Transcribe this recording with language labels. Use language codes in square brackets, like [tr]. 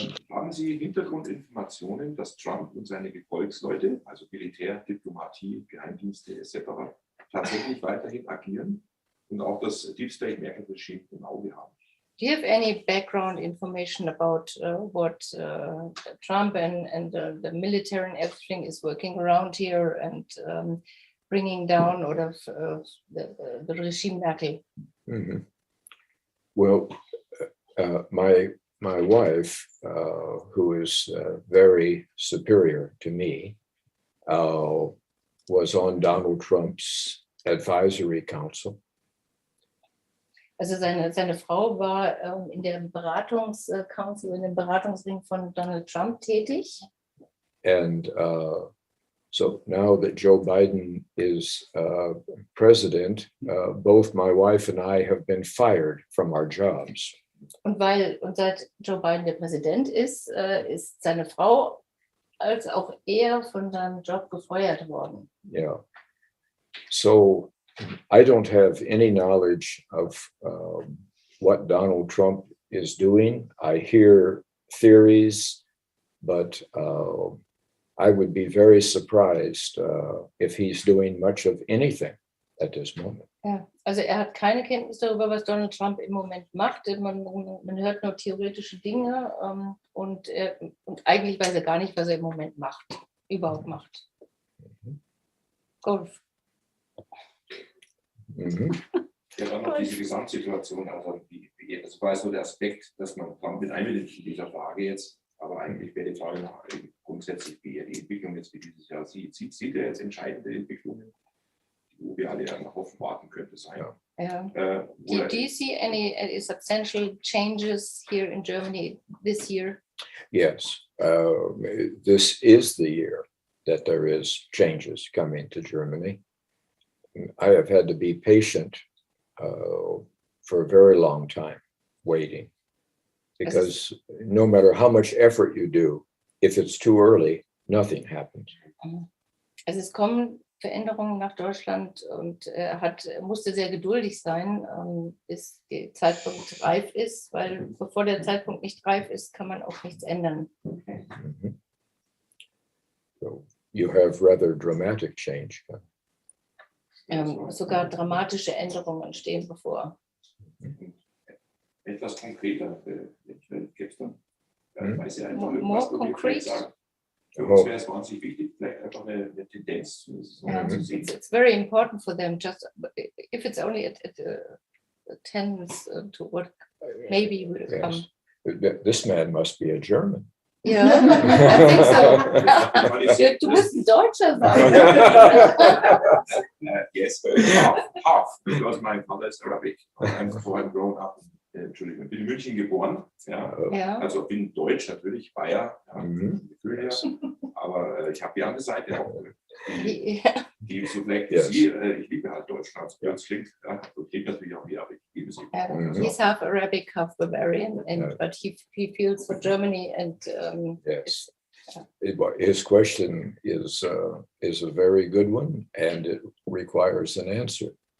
[de] Haben Sie Hintergrundinformationen, dass Trump und seine Gefolgsleute, also Militär, Diplomatie, Geheimdienste etc., tatsächlich weiterhin agieren und auch das Deep State Merkel Regime im Auge haben? [en] Do you have any background information about what Trump and the military and everything is working around here and bringing down the regime Merkel? Mm-hmm. Well, my wife, who is very superior to me, was on Donald Trump's advisory council. [de] Also seine Frau war in der Beratungscouncil, in dem Beratungsring von Donald Trump tätig. [en] And so now that Joe Biden is president, both my wife and I have been fired from our jobs. [de] Und seit Joe Biden der Präsident ist seine Frau als auch er von seinem Job gefeuert worden. [en] Yeah. So I don't have any knowledge of what Donald Trump is doing. I hear theories, but I would be very surprised if he's doing much of anything at this moment. [de] Ja, also er hat keine Kenntnis darüber, was Donald Trump im Moment macht. Man hört nur theoretische Dinge und eigentlich weiß er gar nicht, was er im Moment überhaupt macht. [en] Golf. Mm-hmm. [de] Ja, dann noch diese Gesamtsituation, also das war so der Aspekt, dass man Trump mit einbindet in dieser Frage jetzt, aber eigentlich wäre die Frage noch grundsätzlich, wie er die Entwicklung jetzt für dieses Jahr sieht. Sieht er jetzt entscheidende Entwicklungen, wo wir alle dann darauf warten könnte sein? Ja. [en] Do you see any substantial changes here in Germany this year? Yes, this is the year that there is changes coming to Germany. I have had to be patient for a very long time, waiting, because no matter how much effort you do, if it's too early, nothing happens. [de] Also es kommen Veränderungen nach Deutschland und er musste sehr geduldig sein, bis der Zeitpunkt reif ist, weil bevor der Zeitpunkt nicht reif ist, kann man auch nichts ändern. Mm-hmm. [en] So you have rather dramatic change. [de] Sogar dramatische Änderungen stehen bevor. Etwas konkreter, gibt es dann? Hm? Ich weiß ja einfach, [en] More [de] was du vielleicht [en] concrete. [de] sagst. Für uns wäre es wahnsinnig wichtig, vielleicht einfach eine Tendenz zu sehen. [en] It's very important for them, just if it's only a tense to what maybe will come. Yes. This man must be a German. Ja, I think so. [de] Du musst ein Deutscher sein. [en] Yes, half, because my father is Arabic. I'm grown up, [de] Entschuldigung, bin in München geboren. Ja. Ja. Also bin Deutsch, natürlich, Bayer, ja, Gefühl her. [en] Yes. [de] Aber ich habe die andere Seite auch. Ja. Die so vielleicht [en] Yes. [de] Sie, ich liebe halt Deutschland, so blöd es klingt. Ja, so klingt natürlich auch wie, aber ich liebe sie. [en] He's half Arabic, half Bavarian, and but he feels for Germany and Yes. His question is a very good one, and it requires an answer.